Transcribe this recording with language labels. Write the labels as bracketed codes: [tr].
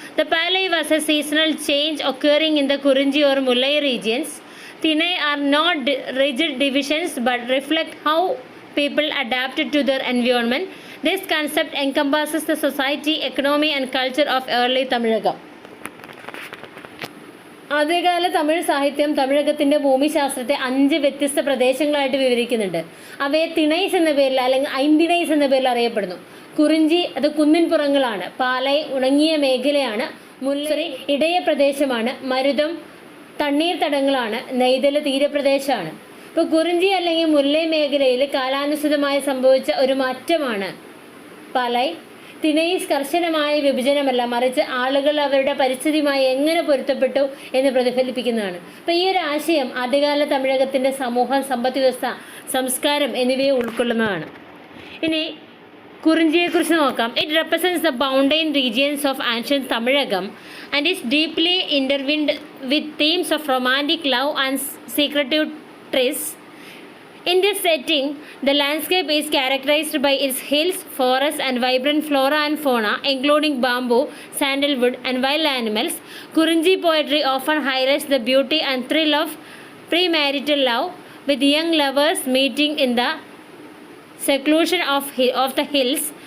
[en] The Palai was a seasonal change occurring in the Kurinji or Mullai regions. Thinai are not rigid divisions but reflect how people adapted to their environment. This concept encompasses the society, economy, and culture of early Tamilagam. [ml] ആദ്യകാല തമിഴ് സാഹിത്യം തമിഴകത്തിൻ്റെ ഭൂമിശാസ്ത്രത്തെ 5 വ്യത്യസ്ത പ്രദേശങ്ങളായിട്ട് വിവരിക്കുന്നുണ്ട്. അവയെ തിണൈസ് എന്ന പേരിൽ അല്ലെങ്കിൽ ഐന്തിണൈസ് എന്ന പേരിൽ അറിയപ്പെടുന്നു. കുറിഞ്ചി അത് കുന്നിൻപുറങ്ങളാണ്. പാലൈ ഉണങ്ങിയ മേഖലയാണ്. മുല്ലറി ഇടയ പ്രദേശമാണ്. മരുതം തണ്ണീർത്തടങ്ങളാണ്. നെയ്തൽ തീരപ്രദേശമാണ്. ഇപ്പോൾ കുറിഞ്ചി അല്ലെങ്കിൽ മുല്ലൈ മേഖലയിൽ കാലാനുസൃതമായി സംഭവിച്ച ഒരു മാറ്റമാണ് പാലൈ. തിണൈസ് കർശനമായ വിഭജനമല്ല, മറിച്ച് ആളുകൾ അവരുടെ പരിസ്ഥിതിയുമായി എങ്ങനെ പൊരുത്തപ്പെട്ടു എന്ന് പ്രതിഫലിപ്പിക്കുന്നതാണ്. അപ്പോൾ ഈ ഒരു ആശയം ആദ്യകാല തമിഴകത്തിൻ്റെ സമൂഹം, സമ്പദ് വ്യവസ്ഥ, സംസ്കാരം എന്നിവയെ ഉൾക്കൊള്ളുന്നതാണ്. ഇനി കുറിഞ്ചിയെക്കുറിച്ച് നോക്കാം. [en] It represents the mountain regions of ancient Tamilakam and is deeply intertwined with themes of romantic love and secretive tryst. In this setting, the landscape is characterized by its hills, forests, and vibrant flora and fauna, including bamboo, sandalwood, and wild animals. Kurinji poetry often highlights the beauty and thrill of premarital love, with young lovers meeting in the seclusion of the hills.